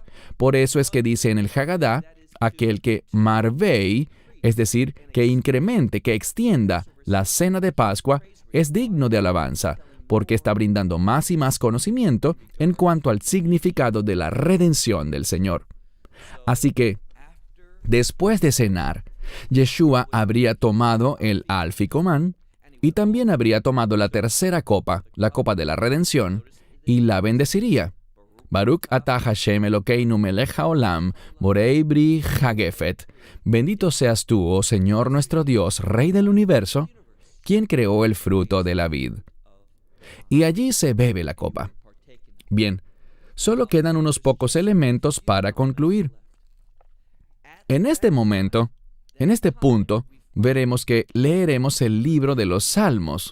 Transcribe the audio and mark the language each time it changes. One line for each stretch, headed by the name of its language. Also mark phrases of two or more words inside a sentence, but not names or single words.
Spanish: Por eso es que dice en el Hagadá, aquel que marvei, es decir, que incremente, que extienda la cena de Pascua, es digno de alabanza, porque está brindando más y más conocimiento en cuanto al significado de la redención del Señor. Así que, después de cenar, Yeshua habría tomado el alficomán y también habría tomado la tercera copa, la copa de la redención, y la bendeciría.
Hebrew: ברוך אתה השם אלוקינו מלך העולם, בורא פרי הגפן.
Spanish: Bendito seas tú, oh Señor nuestro Dios, Rey del universo, quien creó el fruto de la vid. Y allí se bebe la copa. Bien, solo quedan unos pocos elementos para concluir. En este momento, en este punto, veremos que leeremos el libro de los Salmos.